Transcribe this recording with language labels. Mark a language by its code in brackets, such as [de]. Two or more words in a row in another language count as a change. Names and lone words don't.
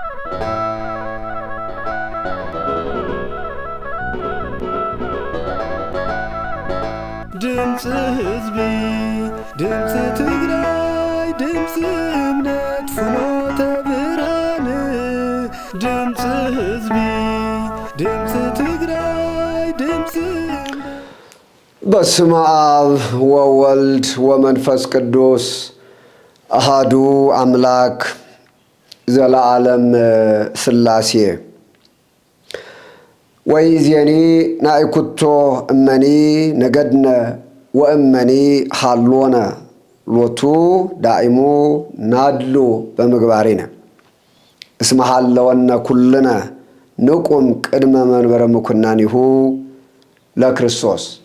[ti] ድምፅ ህዝቢ ድምፅ ትግራይ ድምፅ እምነት ፍኖተ ብርሃን ድምፅ ህዝቢ ድምፅ ትግራይ ድምፅ [gez] በስመ አብ ወወልድ ወመንፈስ ቅዱስ አሃዱ አምላክ ዘለዓለም ሥላሴ ወይዜኒ ናይኩቶ እመኒ ነገድነ ወእመኒ ሃሎነ ሎቱ ዳኢሙ ናድሉ በምግባሪነ እስመ ሃለወነ ኩልነ ንቁም ቅድመ መንበረ ምኩናኒሁ ለክርስቶስ።